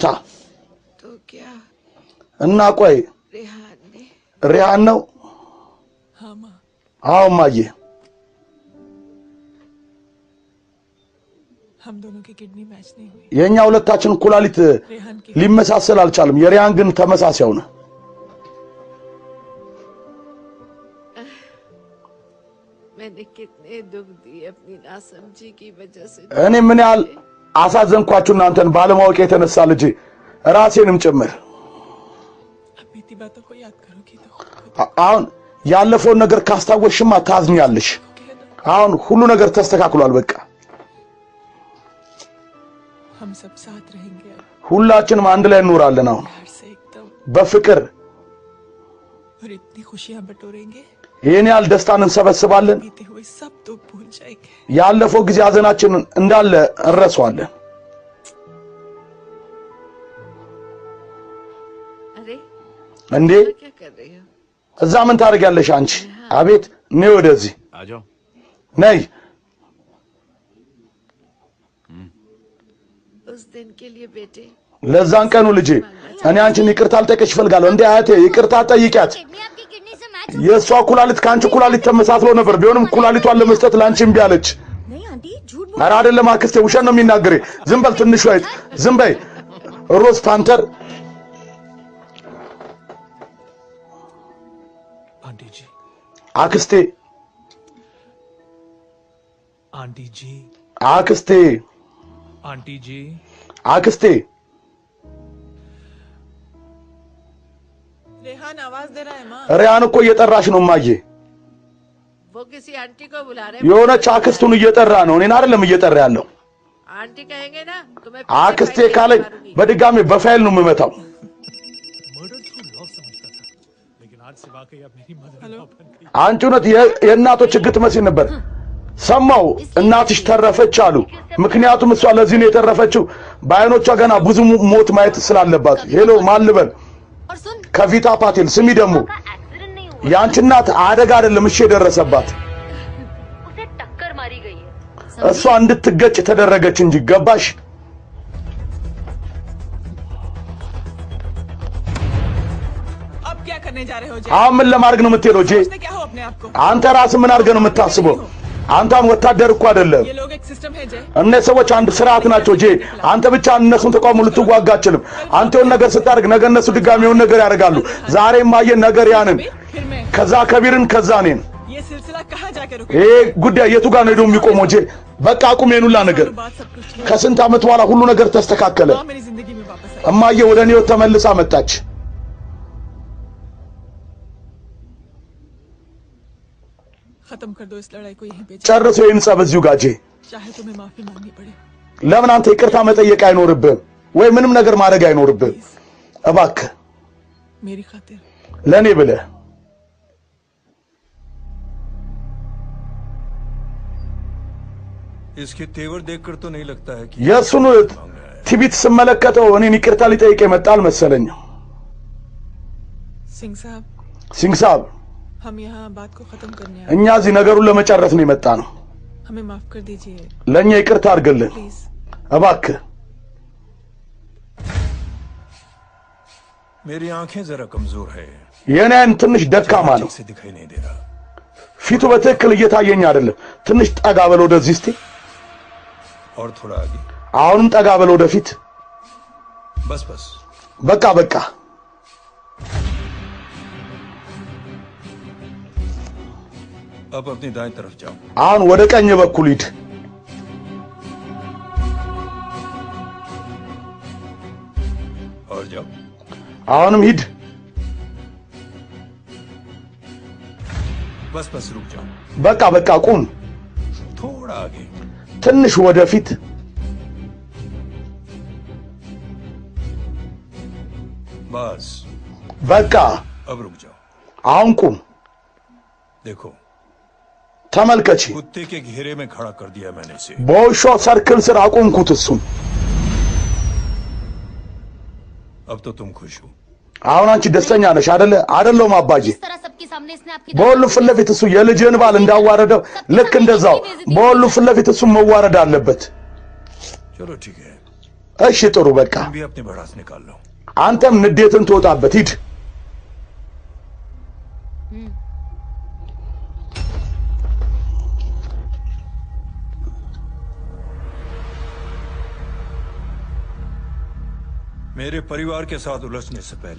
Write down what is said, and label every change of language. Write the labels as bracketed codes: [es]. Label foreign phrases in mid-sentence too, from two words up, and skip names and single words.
[hi] तो क्या [am] እና ቆይ [hi] रेहान ने [am] ሪያን ነው [hi] हाँ माँ [am] አዎ እማዬ [hi] हम दोनों की किडनी मैच नहीं हुई [am] የኛ ሁለታችን ኩላሊት [hi] रेहान की [am] ሊመሳሰል አልቻለም የሪያን ግን ተመሳሳይ ነው [hi] मैंने कितने दुख दिए अपनी नासमझी की वजह से [am] እኔ ምን ያህል አሳዘንኳችሁ እናንተን ባለማወቅ የተነሳ ልጅ ራሴንም ጭምር [hi] अब बीती बातों को याद करोगी तो [am] አሁን ያለፈውን ነገር ካስታወሽማ ታዝኛለሽ አሁን ሁሉ ነገር ተስተካክሏል በቃ [hi] हम सब साथ रहेंगे अब [am] ሁላችንም አንድ ላይ እንኖራለን አሁን [hi] प्यार से एकदम [am] በፍቅር [hi] और इतनी खुशियां बटोरेंगे [am] ይሄን ያህል ደስታን እንሰበስባለን [hi] बीते हुए सब दुख भूल जाएंगे [am] ያለፈው ጊዜ ሐዘናችንን እንዳለ እንረሳዋለን [hi] अरे [am] እንዴ [hi] क्या कर रही हो [am] እዛ ምን ታደርጊያለሽ አንቺ አቤት ነይ ወደዚህ [hi] आ जाओ [am] ነይ [hi] उस दिन के लिए बेटे [am] ለዛን ቀኑ ልጅ እኔ አንቺን ይቅርታ ልጠይቅሽ እፈልጋለሁ እንዴ አያቴ ይቅርታ ጠይቂያት [hi] किडनी आपकी किडनी से मैच [am] የሷ ኩላሊት ካንቺ ኩላሊት ተመሳስሎ ነበር ቢሆንም ኩላሊቷን ለመስጠት ላንቺ እምቢ አለች [hi] नहीं आंटी झूठ [am] ኧረ አይደለም አክስቴ ውሸት ነው የሚናገር ዝም በል ትንሽ አይት ዝም በይ ሮዝ ፓንተር [hi] आंटी जी [am] አክስቴ [hi] आंटी जी [am] አክስቴ [hi] आंटी जी [am] አክስቴ [hi] रेहान आवाज दे रहा है माँ [am] ሪያን እኮ እየጠራሽ ነው ማዬ [hi] वो किसी आंटी को बुला रहे [am] የሆነች አክስቱን እየጠራ ነው እኔን አይደለም እየጠራ ያለው [hi] आंटी कहेंगे ना तुम्हें [am] አክስቴ ካለኝ በድጋሚ በፋይል ነው የምመታው [en] murder through love [hi] समझता था लेकिन आज से वाकई अब मेरी [en] mother in law [hi] बन गई [am] አንቺ እውነት የእናቶች ሕግ ትመስል ነበር ሰማው እናትሽ ተረፈች አሉ ምክንያቱም እሷ ለዚህ ነው የተረፈችው በአይኖቿ ገና ብዙ ሞት ማየት ስላለባት ሄሎ ማልበል [hi] और सुन [am] ከቪታ ፓቴል ስሚ ደግሞ [hi] एक्सीडेंट नहीं हुआ [am] ያንቺ እናት አደጋ አይደለም እሺ የደረሰባት [hi] उसे टक्कर मारी गई है [am] እሷ እንድትገጭ ተደረገች እንጂ ገባሽ [hi] अब क्या करने जा रहे हो जे [am] አሁን ምን ለማድረግ ነው የምትሄደው ጄ [hi] सोचते क्या हो अपने आप को [am] አንተ ራስህ ምን አድርገህ ነው የምታስበው አንተም ወታደር እኮ አይደለም [hi] ये लोग एक सिस्टम है जे [am] እነዚህ ሰዎች አንድ ስርዓት ናቸው ጄ አንተ ብቻ እነሱን ተቋሙ ልትዋጋ አትችልም አንተ የሆነ ነገር ስታደርግ ነገ እነሱ ድጋሚ የሆነ ነገር ያደርጋሉ ዛሬም ማየን ነገር ያንን [hi] फिर मैं [am] ከዛ ከቢርን ከዛ እኔን [hi] ये सिलसिला कहाँ जाकर रुके [am] ይሄ ጉዳይ የቱ ጋር ነው ሄዶ የሚቆመው ጄ በቃ አቁም የኑላ ነገር [hi] बात सब कुछ ठीक [am] ከስንት ዓመት በኋላ ሁሉ ነገር ተስተካከለ [hi] है। मेरी जिंदगी में वापस आई [am] እማዬ ወደ እኔ ተመልሳ መጣች [hi] खत्म कर दो इस लड़ाई को यहीं पे जे। [am] ጨርሶ ይህን ጸብ እዚሁ ጋር ጄ [hi] चाहे तुम्हें माफी मांगनी पड़े [am] ለምን አንተ ይቅርታ መጠየቅ አይኖርብህም ወይ ምንም ነገር ማድረግ አይኖርብህም እባክህ [hi] मेरी खातिर [am] ለኔ ብለህ [hi] इसके तेवर देखकर तो नहीं लगता है कि [am] የእሱን ትቢት ስመለከተው እኔን ይቅርታ ሊጠይቅ የመጣ አልመሰለኝም [hi] सिंह साहब [am] ሲንግሳብ [hi] हम यहाँ बात को खत्म करने आए [am] እኛ እዚህ ነገሩን ለመጨረስ ነው የመጣ ነው [hi] हमें माफ कर दीजिए [am] ለኛ ይቅርታ አድርግልን [hi] प्लीज [am] እባክህ [hi] मेरी आंखें जरा कमजोर है [am] የኔ አይን ትንሽ ደካማ ነው [hi] से दिखाई नहीं दे रहा [am] ፊቱ በትክክል እየታየኝ አይደለም ትንሽ ጠጋ በል ወደዚህ እስቲ [hi] और थोड़ा आगे [am] አሁንም ጠጋ በል ወደፊት [hi] बस बस [am] በቃ በቃ [hi] अब अपनी दाएं तरफ जाओ [am] አሁን ወደ ቀኝ በኩል ሂድ [hi] और जाओ [am] አሁንም ሂድ [hi] बस बस रुक जाओ [am] በቃ በቃ ቁም [hi] थोड़ा आगे [am] ትንሽ ወደፊት [hi] बस [am] በቃ [hi] अब रुक जाओ [am] አሁን ቁም [hi] देखो [am] ተመልከቺ [hi] कुत्ते के घेरे में खड़ा कर दिया मैंने इसे [am] በውሻው ሰርክል ስር አቆምኩት እሱን [hi] अब तो तुम खुश हो [am] አሁን አንቺ ደስተኛ ነሽ አይደለ አይደለም አባጂ [hi] इस तरह सबके सामने इसने आपकी [am] በሁሉ ፊት ለፊት እሱ የልጅን ባል እንዳዋረደው ልክ እንደዛው በሁሉ ፊት ለፊት እሱ መዋረድ አለበት [hi] चलो ठीक है [am] እሺ ጥሩ በቃ [hi] तुम भी अपनी भड़ास निकाल लो [am] አንተም ንዴትን ትወጣበት ሂድ [hi] मेरे परिवार के साथ उलझने से पहले